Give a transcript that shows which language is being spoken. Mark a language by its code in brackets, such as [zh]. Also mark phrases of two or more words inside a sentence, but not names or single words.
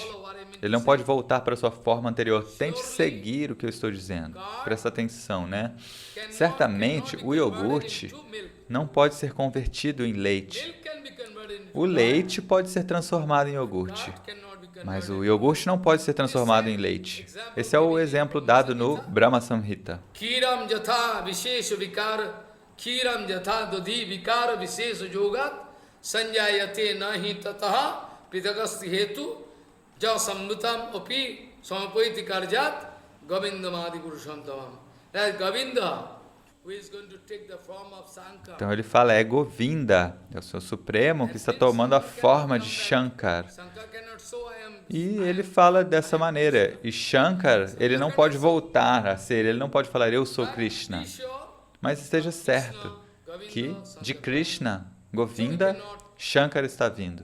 [pt] Ele não pode voltar para a sua forma anterior. Tente seguir o que eu estou dizendo. Presta atenção, né? Certamente, o iogurte não pode ser convertido em leite. O leite pode ser transformado em iogurte, Mas o iogurte não pode ser transformado em leite. Esse é o exemplo dado no Brahma Samhita. [sa] Kiram jatha vishesha vikara, kiram jatha dodhi vikara vishesha yogat, sanjayate nahi tataha pritagasti hetu, jasammutam api samapaiti karjat, govindamadi purushantavam. [en] That Govinda, who is going to take the form of Sankara. [pt] Então ele fala, é Govinda, é o seu Supremo que está tomando a forma de Shankar. E ele fala dessa maneira. E Shankar, ele não pode voltar a ser, ele não pode falar, eu sou Krishna. Mas esteja certo que de Krishna, Govinda, Shankar está vindo.